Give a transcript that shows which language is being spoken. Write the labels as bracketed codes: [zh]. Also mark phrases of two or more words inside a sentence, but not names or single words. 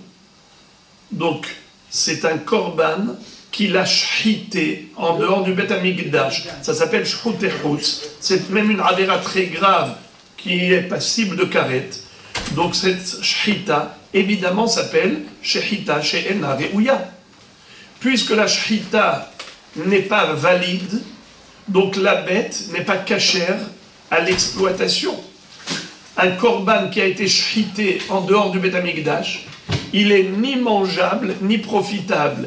[fr] Donc, c'est un korban qu'il a shrité en dehors du Beth Amikdash. Ça s'appelle shchutechutz. C'est même une avéra très grave qui est passible de karet. Donc, cette shrita, évidemment, s'appelle [he] שחיטה שאינה ראויה. [fr] Puisque la shrita n'est pas valide, donc la bête n'est pas cachère à l'exploitation. Un korban qui a été shrité en dehors du Beth Amikdash, il est ni mangeable ni profitable.